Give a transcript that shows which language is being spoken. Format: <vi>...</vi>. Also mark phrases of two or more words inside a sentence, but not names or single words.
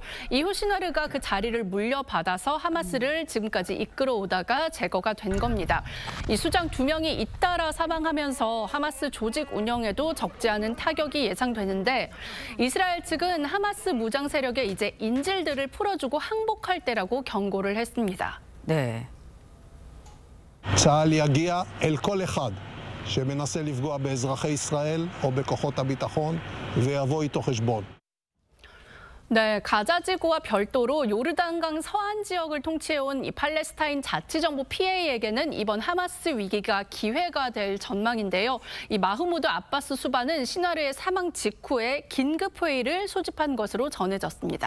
<ko>이후 시나르가 그 자리를 물려받아서 하마스를 지금까지 이끌어오다가 제거가 된 겁니다. 이 수장 2명이 잇따라 사망하면서 하마스 조직 운영에도 적지 않은 타격이 예상되는데 이스라엘 측은 하마스 무장 세력에 이제 인질들을 풀어주고 항복할 때라고 경고를 했습니다. 네.</ko> <he>צה"ל יגיע אל כל אחד שמנסה לפגוע באזרחי ישראל או בכוחות הביטחון ויבוא איתו חשבון.</he> <ko>네, 가자지구와 별도로 요르단강 서안 지역을 통치해온 이 팔레스타인 자치정부 PA에게는 이번 하마스 위기가 기회가 될 전망인데요. 이 마흐무드 아바스 수반은 시나르의 사망 직후에 긴급 회의를 소집한 것으로 전해졌습니다.</ko>